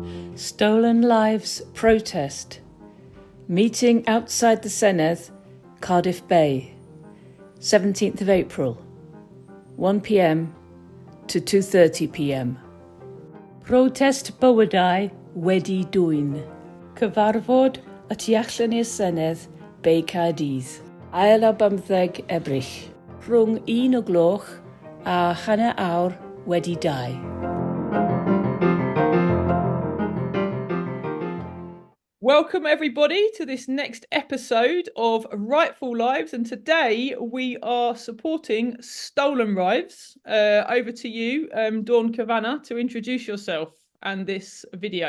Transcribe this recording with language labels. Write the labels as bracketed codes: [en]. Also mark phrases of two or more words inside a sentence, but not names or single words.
[en] Stolen Lives protest. Meeting outside the Senedd, Cardiff Bay, 17th of April, 1 p.m. to 2:30 p.m. [cy] Protest bywydau wedi dwyn. Cyfarfod y tu allan i'r Senedd, Bay Caerdydd. Ail o 15 Ebrill, rhwng 1 o gloch a hanner awr wedi 2. [en] Welcome everybody to this next episode of Rightful Lives, and today we are supporting Stolen Lives. Over to you, Dawn Kavanagh, to introduce yourself and this video.